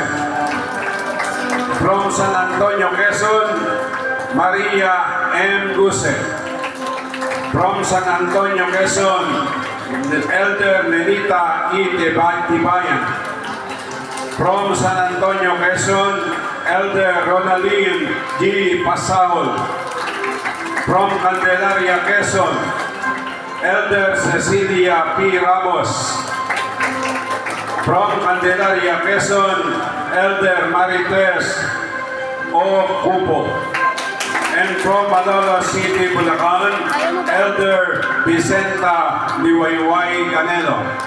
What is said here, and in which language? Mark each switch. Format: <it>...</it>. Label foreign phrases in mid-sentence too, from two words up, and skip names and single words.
<en>From San Antonio, Quezon, Maria M. Guse. From San Antonio, Quezon, Elder Nenita E. Tibayan. From San Antonio, Quezon, Elder Ronaldine G. Pasahol. From Candelaria, Quezon, Elder Cecilia P. Ramos. From Candelaria, Quezon, Elder Marites O. Cupo. And from Malolos City, Bulacan, Elder Vicenta Liwayway Canelo.</en>